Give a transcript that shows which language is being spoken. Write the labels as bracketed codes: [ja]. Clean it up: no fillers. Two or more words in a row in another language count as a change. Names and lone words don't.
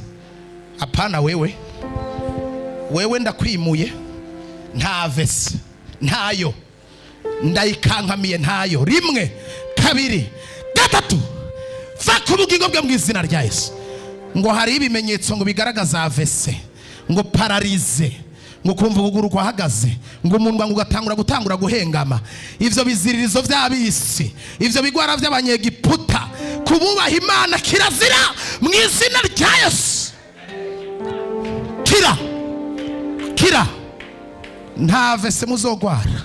[rn] Apana, wewe ndakwimuye, nta vese ntayo. Ndayikankamiye ntayo. Rimwe, kabiri, gatatu. Va ku bugingo bwe mu izina rya Yesu. Ngo hari ibimenyetso ngo bigaragaza avese, ngo pararize, ngo kumva ukuguru kwahagaze, ngo umunwa ngo ugatangura guhengama. Ivyo biziririzo vy'abisi, ivyo bigwara vy'abanyegiputa, kububaha Imana kirazira mu izina rya Yesu. Kira. Nta vese muzogwara.